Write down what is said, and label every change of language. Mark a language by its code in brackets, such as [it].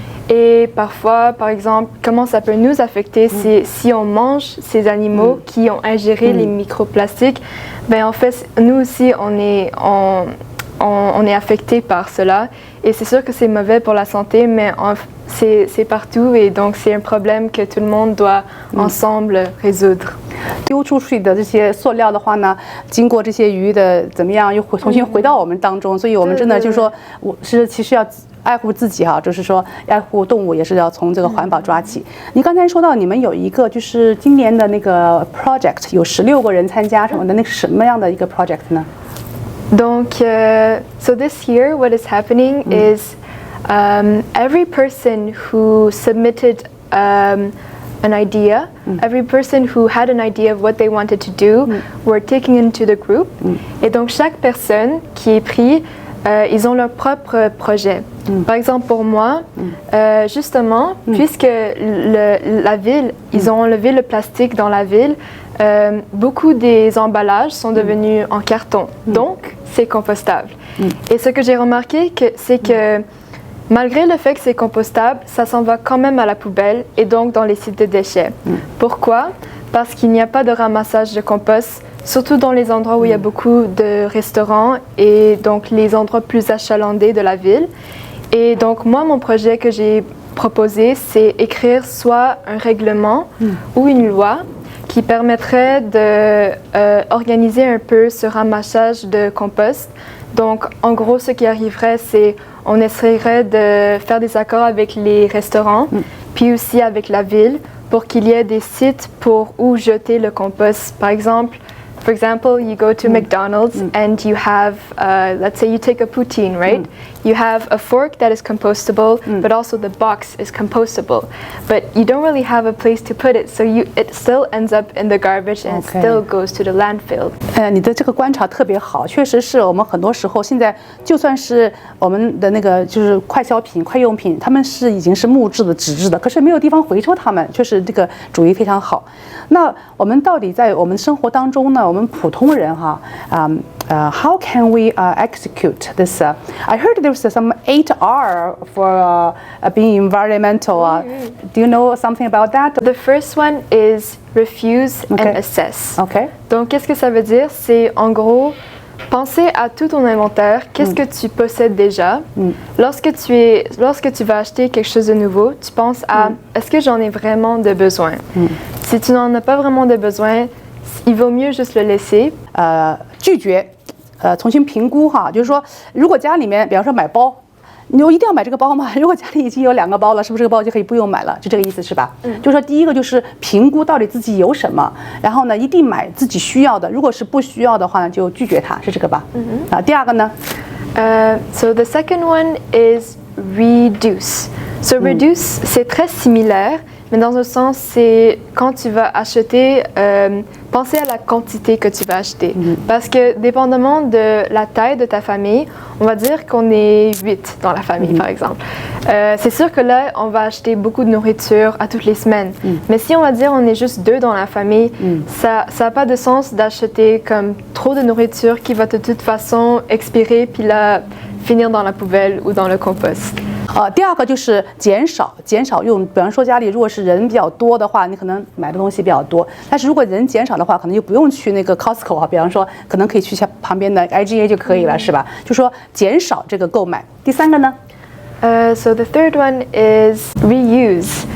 [fr] Et parfois, par exemple, comment ça peut nous affecter, c'est si on mange ces animaux qui ont ingéré les microplastiques, en fait, nous aussi, on est affecté par cela. Et c'est sûr que c'est mauvais pour la santé, mais c'est partout et donc c'est un problème que tout le monde doit ensemble résoudre. [zh] 丢出去的这些塑料的话呢，经过这些鱼的怎么样，又重新回到我们当中，所以我们真的就是说，我是其实要爱护自己哈，就是说爱护动物也是要从这个环保抓起。你刚才说到你们有一个就是今年的那个 project， 有16个人参加什么的，那是什么样的一个 project 呢？ [en] Donc, so this year, what is happening is every person who submitted an idea, every person who had an idea of what they wanted to do, were taken into the group. [fr] Et donc, chaque personne qui est prise, ils ont leur propre projet. Par exemple, pour moi, justement, puisque la ville, ils ont enlevé le plastique dans la ville, beaucoup des emballages sont devenus en carton. Donc, c'est compostable. Et ce que j'ai remarqué, c'est que malgré le fait que c'est compostable, ça s'en va quand même à la poubelle et donc dans les sites de déchets. Pourquoi? Parce qu'il n'y a pas de ramassage de compost, surtout dans les endroits où il y a beaucoup de restaurants et donc les endroits plus achalandés de la ville. Et donc moi, mon projet que j'ai proposé, c'est écrire soit un règlement ou une loi qui permettrait d'organiser un peu ce ramassage de compost. Donc en gros, ce qui arriverait, c'est on essaierait de faire des accords avec les restaurants, puis aussi avec la ville, pour qu'il y ait des sites pour où jeter le compost. Par exemple, [en] for example, you go to McDonald's and you have, let's say you take a poutine, right? You have a fork that is compostable, but also the box is compostable. But you don't really have a place to put it, so it still ends up in the garbage and it still goes to the landfill. [zh] 你的这个观察特别好，确实是我们很多时候现在就算是我们的那个就是快消品、快用品，他们是已经是木质的、纸质的，可是没有地方回收它们，确实这个主意非常好。那我们到底在我们生活当中呢？我们普通人哈， [en] how can we execute this? I heard there's some 8R for being environmental. Do you know something about that? The first one is refuse and assess. Okay. [fr] Donc, qu'est-ce que ça veut dire? C'est en gros penser à tout ton inventaire. Qu'est-ce que tu possèdes déjà? Lorsque tu vas acheter quelque chose de nouveau, tu penses à est-ce que j'en ai vraiment de besoin? Si tu n'en as pas vraiment de besoin, il vaut mieux juste le laisser. [zh] 拒绝，重新评估哈，就是说，如果家里面，比方说买包，你就一定要买这个包吗？如果家里已经有2个包了，是不是这个包就可以不用买了？就这个意思是吧？就是说，第一个就是评估到底自己有什么，然后呢，一定买自己需要的。如果是不需要的话呢，就拒绝它，是这个吧？第二个呢 [en] ？So the second one is reduce. So reduce, [fr] c'est très similaire. Mais dans un sens, c'est quand tu vas acheter, penser à la quantité que tu vas acheter. Parce que dépendamment de la taille de ta famille, on va dire qu'on est 8 dans la famille, par exemple. C'est sûr que là, on va acheter beaucoup de nourriture à toutes les semaines. Mais si on va dire on est juste 2 dans la famille, ça n'a pas de sens d'acheter comme trop de nourriture qui va de toute façon expirer puis là finir dans la poubelle ou dans le compost. [zh] 第二个就是减少用，比方说家里如果是人比较多的话，你可能买的东西比较多，但是如果人减少的话，可能就不用去那个 Costco 哈，比方说可能可以去下旁边的 IGA 就可以了，是吧？就说减少这个购买。第三个呢 [en] ？So the third one is reuse.